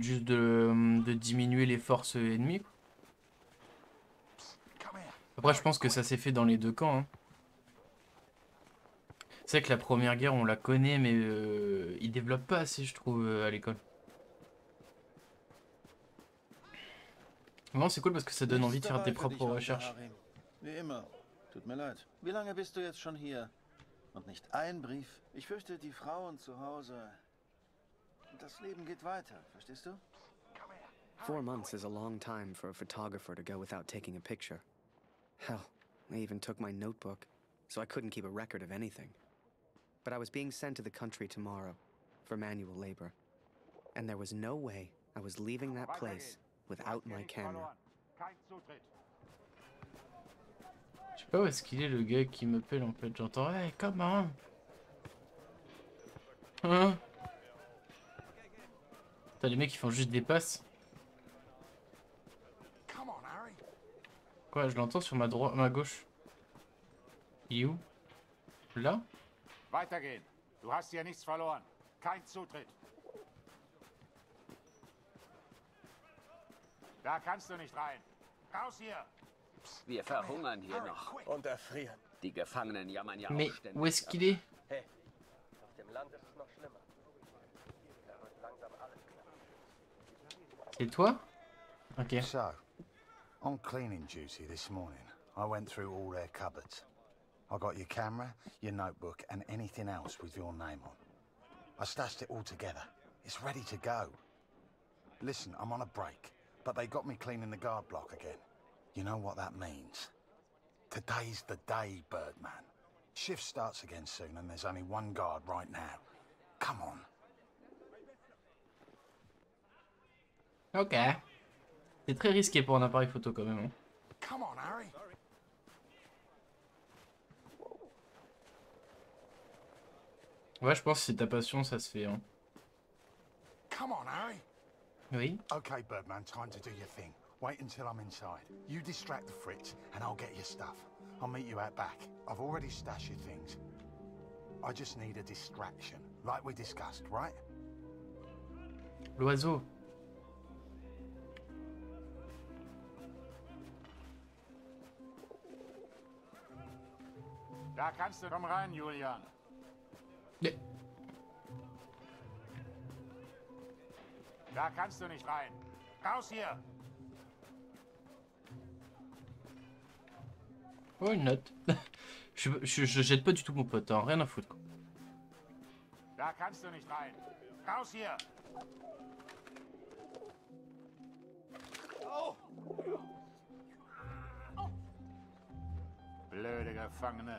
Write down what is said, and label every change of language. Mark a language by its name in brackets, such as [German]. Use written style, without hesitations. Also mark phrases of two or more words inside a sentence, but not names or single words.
[French] Juste de diminuer les forces ennemies? Après je pense que ça s'est fait dans les deux camps. Hein. C'est vrai que la première guerre on la connaît mais ils développent pas assez je trouve à l'école. Vraiment c'est cool parce que ça donne envie de faire tes propres recherches. [German] Wie immer. Tut mir leid. Wie lange bist du jetzt schon hier? Und nicht ein Brief? Ich fürchte, die Frauen zu Hause. Das Leben geht weiter, verstehst du? [English] 4 months is a long time for a photographer to go without taking a picture. Hell, I even took my notebook, so I couldn't keep a record of anything. But I was being sent to the country tomorrow for manual labor. And there was no way I was leaving that place without my camera. [French] Je sais pas où est-ce qu'il est le gars qui m'appelle en fait. J'entends hey comment hein. Putain les mecs ils font juste des passes. Quoi je l'entends sur ma droite, ma gauche. Il est où? Là? [German] Weitergehen. Du hast hier nichts verloren. Kein Zutritt. Da kannst du nicht rein. Raus hier. Wir verhungern hier noch. Und erfrieren. Die Gefangenen jammern ja [French] Mais [German] auch ständig. [French] où est-ce qu'il est? [German] Hey, auf dem Land ist es noch schlimmer. Da wird langsam alles knapp. [French] C'est toi? Ok. [English] So, on cleaning duty this morning, I went through all their cupboards. I got your camera, your notebook, and anything else with your name on. I stashed it all together. It's ready to go. Listen, I'm on a break, but they got me cleaning the guard block again. You know what that means? Today's the day, Birdman. Shift starts again soon, and there's only one guard right now. Come on. Ok. [French] C'est très risqué pour un appareil photo quand même. Hein. [English] Come on, Harry. [French] Ouais, je pense que c'est ta passion, ça se fait. Hein. [English] Come on, Harry. [French] Oui. [English] Okay, Birdman, time to do your thing. Wait until I'm inside. You distract the Fritz, and I'll get your stuff. I'll meet you out back. I've already stashed your things. I just need a distraction, like we discussed, right? [French] L'oiseau. [German] Da kannst du. Komm rein, Julian. [English] Yeah. [German] Da kannst du nicht rein. Raus hier. [French] Oh, une note. je jette pas du tout mon pote, hein. Rien à foutre. Quoi. [German] Da kannst du nicht rein. Raus hier. Blöde Gefangene.